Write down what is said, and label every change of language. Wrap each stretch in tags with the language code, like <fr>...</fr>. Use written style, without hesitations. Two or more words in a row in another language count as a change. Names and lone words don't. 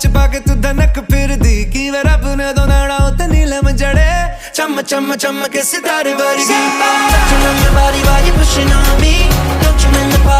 <pa>ਕੇ ਤੂ ਧਨਕ ਫਿਰ ਦੀ ਕੀ ਵੇ ਰੱਬ ਨੇ ਦੋ ਨਾੜਾ ਉੱਤੇ ਨੀਲਮ ਜੜੇ ਚਮ ਚਮ ਚਮ ਕੇ ਸਿਤਾਰੇ ਵਰਗੀ</pa> <en>Don't you know your body pushing on me? Don't you know</en>